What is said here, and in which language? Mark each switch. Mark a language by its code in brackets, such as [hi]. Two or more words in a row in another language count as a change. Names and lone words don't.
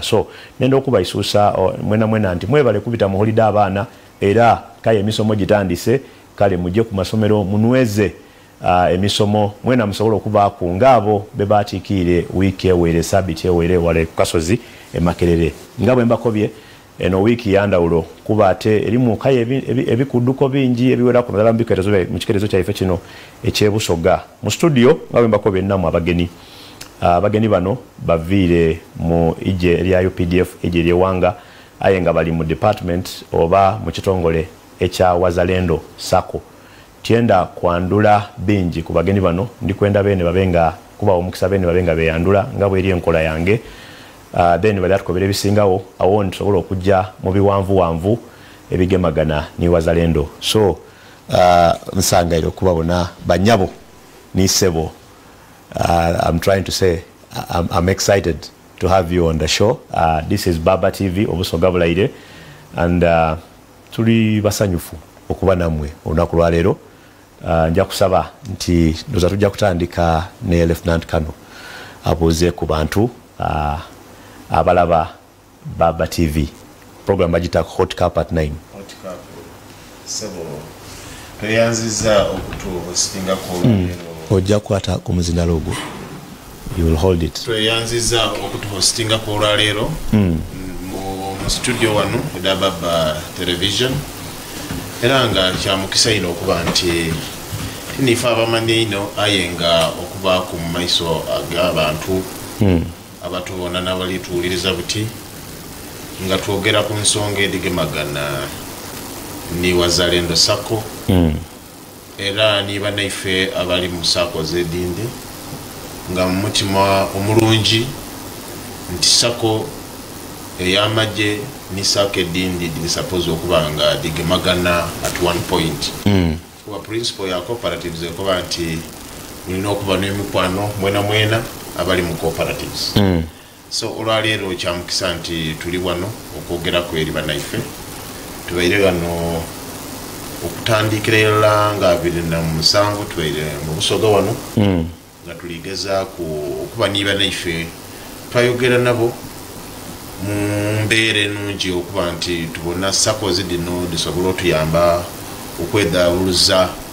[xog] so nenda okubaisuusa mwena nti mwebale kubita mu holiday abaana era kale emisomo gitandise kale mujje ku masomero munweze emisomo mwena musobola okubaako ngabo bebatiikire wiiki ewere sabiti ewere wale kukasozi emakerere ngabo embakobye eno wiiki yandawulo kuba ate erimu kaye ebikudduko bingi ebiwera ku nadala mu kikerezo kyaife kino ekyebusoga mu studio ngabo embakobye nnamu abageni bano baviire mu ije erya UPDF ije eryewanga aye nga bali mu department oba mu kitongole ekya WAZALENDO SAACO tienda kwandula bingi ku bageni bano ndikwenda bene babenga kuba omukisa bene babenga beyandula nga bwe eri enkola yange then bali atukobera ebisingawo awo nsobola okujja mu biwanvu ebigemagana ni WAZALENDO so nsangaire okubabona banyabo ni sebo [en] I'm trying to say I'm excited to have you on the show. This is [xog] Baba TV obusoga bulaire and tuli basanyufu okuba namwe olunaku lwaleero nja kusaba nti ndoza tujja kutandika ne Lieutenant Kano abuuze ku bantu abalaba Baba TV program bagita Hot Cup at 9 Hot Cup sebo tweyanziza okutuhostinga ku ojja kukwata ku muzina logo [en] you will hold it [xog] tweyanziza okutuhostinga ku olwaleero mu studio wano eda Baba television era nga kyamukisa ino okuba nti nifa abamanyi ino ayenga okuba ku maiso ag'abantu abatubona n'abalituwuliriza buti nga twogera ku nsonga edigemagana ni WAZALENDO SAACO era niba naife abali mu Sacco z'Edindi nga mu mutima omulungi nti Sacco ey'amagye ni Sacco Edindi dili suppose okuba nga digemagana [en] at one point [xog] kuba principle ya cooperatives ekoba nti mulina okuba n'emikwano mwena abali mu cooperatives so olwaleero kyamukisa nti tuli wano okwogera ku eri banaife tubaire wano okutandikira nga 2007 tubaire mu busoga wano nga tuligeza okuba niba naife twayogera nabo mu mbeera ennungi okuba nti tubona Sacco zidino disobola otuyamba okwedawuluza